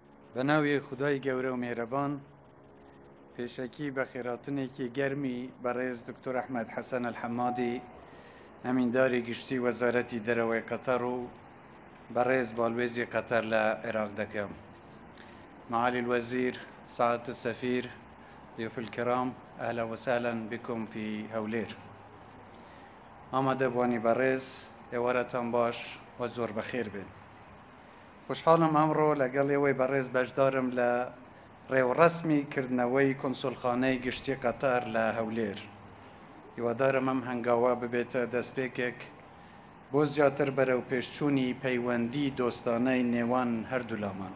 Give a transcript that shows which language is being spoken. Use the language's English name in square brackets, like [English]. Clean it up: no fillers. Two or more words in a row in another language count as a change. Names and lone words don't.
[Central Kurdish] بناوی خدای گەورە و میهرەبان پێشەکی بە خێراتنێکی گەرمی بەڕێز دکتۆر ئەحمەد حەسەن الحەمادی ئەمینداری گشتی وەزارەتی دەرەوەی قەتەر و بەڕێز باڵوێزی قەتەر لە عێراق دەکەم. [Arabic] معالي الوزير، سعادة السفير، ضيوف الكرام، أهلا وسهلا بكم في هولير. [Central Kurdish] آماده بوانی بەڕێز ئێوارەتان باش و زۆر بەخێر بێن. خوشحاڵم ئەمڕۆ لەگەڵ ئێوەی بەڕێز بەشدارم لە ڕێوەڕەسمی کردنەوەی کۆنسولخانەی گشتی قەتەر لە هەولێر. هیوادارم ئەم هەنگاوە ببێتە دەستپێکێک بۆ زیاتر بەرەو پێشچوونی پەیوەندی دۆستانەی نێوان هەردوو لامان.